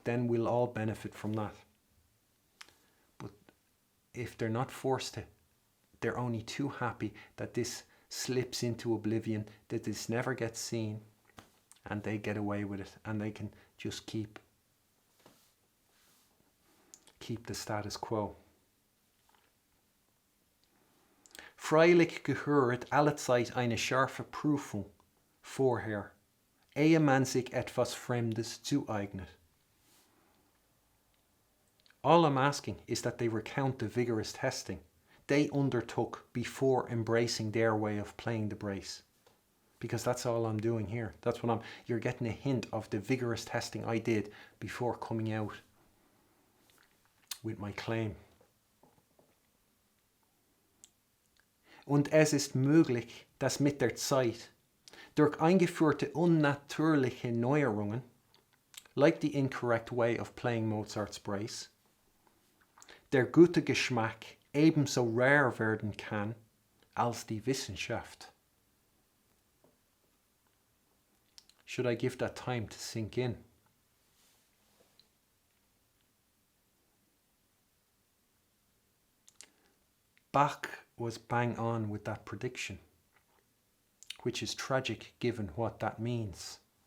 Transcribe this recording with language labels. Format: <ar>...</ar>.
<en>Then we'll all benefit from that. But if they're not forced to, they're only too happy that this slips into oblivion, that this never gets seen, and they get away with it, and they can just keep the status quo.</en> <de>Freilich gehört allezeit eine scharfe Prüfung vorher, ehe man sich etwas Fremdes zueignet.</de> <en>All I'm asking is that they recount the vigorous testing they undertook before embracing their way of playing the brace. Because that's all I'm doing here. That's what you're getting a hint of the vigorous testing I did before coming out with my claim.</en> <de>Und es ist möglich, dass mit der Zeit durch eingeführte unnatürliche Neuerungen,</de> <en>like the incorrect way of playing Mozart's brace,</en> <de>der gute Geschmack ebenso rar werden kann als die Wissenschaft.</de> <en>Should I give that time to sink in? Bach was bang on with that prediction, which is tragic given what that means.</en>